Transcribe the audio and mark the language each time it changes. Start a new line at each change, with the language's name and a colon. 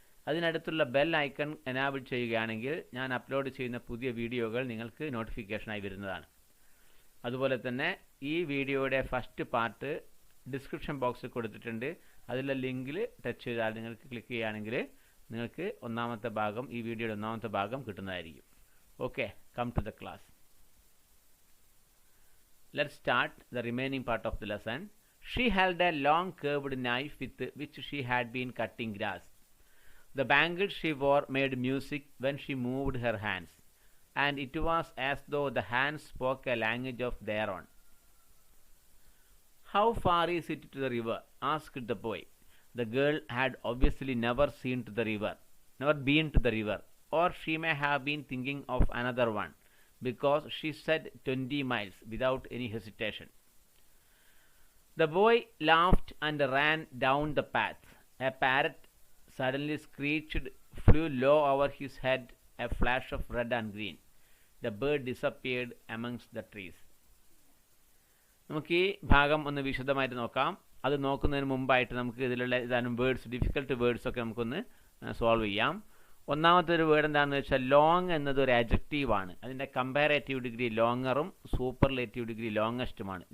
Malayalam: അതിനടുത്തുള്ള bell icon enable ചെയ്യുകയാണെങ്കിൽ ഞാൻ upload ചെയ്യുന്ന പുതിയ വീഡിയോകൾ നിങ്ങൾക്ക് നോട്ടിഫിക്കേഷനായി വരുന്നതാണ്. അതുപോലെ തന്നെ ഈ വീഡിയോയുടെ ഫസ്റ്റ് പാർട്ട് ഡിസ്ക്രിപ്ഷൻ ബോക്സിൽ കൊടുത്തിട്ടുണ്ട്. അതിലെ ലിങ്കിൽ ടച്ച് ചെയ്താൽ നിങ്ങൾക്ക് ക്ലിക്ക് ചെയ്യുകയാണെങ്കിൽ നിങ്ങൾക്ക് ഒന്നാമത്തെ ഭാഗം ഈ വീഡിയോയുടെ ഒന്നാമത്തെ ഭാഗം കിട്ടുന്നതായിരിക്കും.
English: Okay, come to the class. Let's start the remaining part of the lesson. She held a long curved knife with which she had been cutting grass. The bangles she wore made music when she moved her hands, and it was as though the hands spoke a language of their own. How far is it to the river? Asked the boy. The girl had obviously never been to the river, or she may have been thinking of another one, because she said 20 miles without any hesitation. The boy laughed and ran down the path. A parrot suddenly screeched, flew low over his head, a flash of red and green. The bird disappeared amongst the trees.
Malayalam: നമുക്ക് ഈ ഭാഗം ഒന്ന് വിശദമായിട്ട് നോക്കാം. അത് നോക്കുന്നതിന് മുമ്പായിട്ട് നമുക്ക് ഇതിലുള്ള ഏതാനും വേർഡ്സ്, ഡിഫിക്കൽട്ട് വേർഡ്സ് ഒക്കെ നമുക്കൊന്ന് സോൾവ് ചെയ്യാം. ഒന്നാമത്തെ ഒരു വേർഡ് എന്താണെന്ന് വെച്ചാൽ ലോങ് എന്നത് ഒരു അഡ്ജക്റ്റീവാണ്. അതിൻ്റെ കമ്പാരേറ്റീവ് ഡിഗ്രി ലോങ്ങറും സൂപ്പർലേറ്റീവ് ഡിഗ്രി ലോങ്ങസ്റ്റുമാണ്.